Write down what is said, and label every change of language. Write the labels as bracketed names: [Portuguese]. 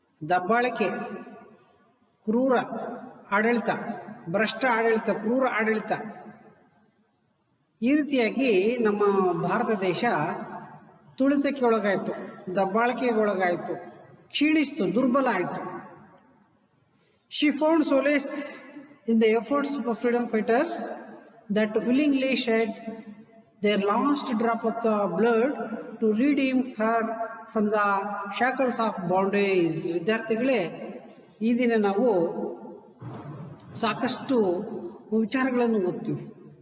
[Kannada] ದಬ್ಬಾಳಿಕೆ, ಕ್ರೂರ ಆಡಳಿತ, ಭ್ರಷ್ಟ ಆಡಳಿತ, ಕ್ರೂರ ಆಡಳಿತ, ಈ ರೀತಿಯಾಗಿ ನಮ್ಮ ಭಾರತ ದೇಶ ತುಳಿತಕ್ಕೆ ಒಳಗಾಯಿತು, ದಬ್ಬಾಳಿಕೆಗೆ ಒಳಗಾಯಿತು, ಕ್ಷೀಣಿಸ್ತು, ದುರ್ಬಲ ಆಯಿತು. [English] She found solace in the efforts of freedom fighters that willingly shed their last drop of the blood to redeem her from the shackles of bondage. [Kannada] ವಿದ್ಯಾರ್ಥಿಗಳೇ, ಈ ದಿನ ನಾವು ಸಾಕಷ್ಟು ವಿಚಾರಗಳನ್ನು ಓದ್ತೀವಿ.